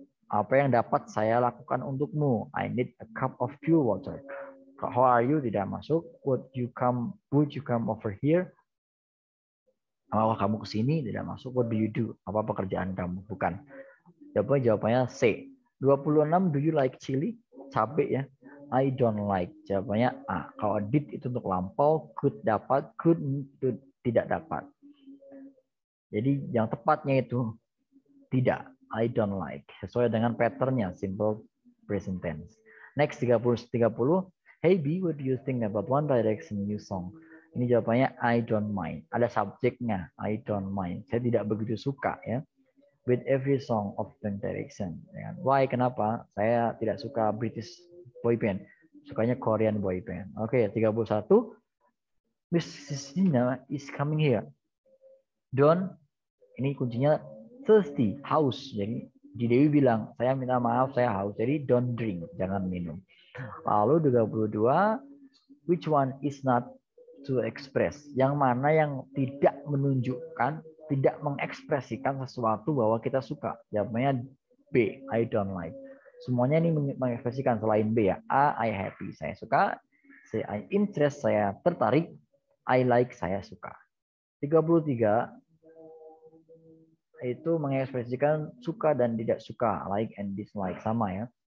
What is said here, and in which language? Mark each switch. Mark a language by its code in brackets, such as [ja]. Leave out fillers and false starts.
[id] Apa yang dapat saya lakukan untukmu? [en] I need a cup of pure water. How are you? [id] Tidak masuk. [en] Would you come over here? [id] Apakah kamu kesini? Tidak masuk. [en] What do you do? [id] Apa pekerjaan kamu? Bukan. [en] Jawabannya C. 26. Do you like chili? [id] Cabai ya. [en] I don't like. [id] Jawabannya A. Kalau did itu untuk lampau, could dapat, could tidak dapat. Jadi yang tepatnya itu tidak. [en] I don't like. [id] Sesuai dengan patternnya. [en] Simple present tense. Next 30. Hey B, what do you think about One Direction new song? [id] Ini jawabannya [en] I don't mind. [id] Ada subjeknya. [en] I don't mind. [id] Saya tidak begitu suka ya. [en] With every song of One Direction. Why? [id] Kenapa? Saya tidak suka British boy band. Sukanya [en] Korean boy band. [id] Oke, 31. [en] Miss Sina is coming here. [id] Don't. Ini kuncinya thirsty, haus. Jadi Dewi bilang, saya minta maaf, saya haus. Jadi [en] don't drink, [id] jangan minum. [en] Lalu 32, which one is not to express? [id] Yang mana yang tidak menunjukkan, tidak mengekspresikan sesuatu bahwa kita suka? [en] Jawabannya B, I don't like. [id] Semuanya ini mengekspresikan selain B ya. A, [en] I happy, [id] saya suka. C, [en] I interest, [id] saya tertarik. [en] I like, [id] saya suka. 33, itu mengekspresikan suka dan tidak suka, [en] like and dislike, [id] sama ya.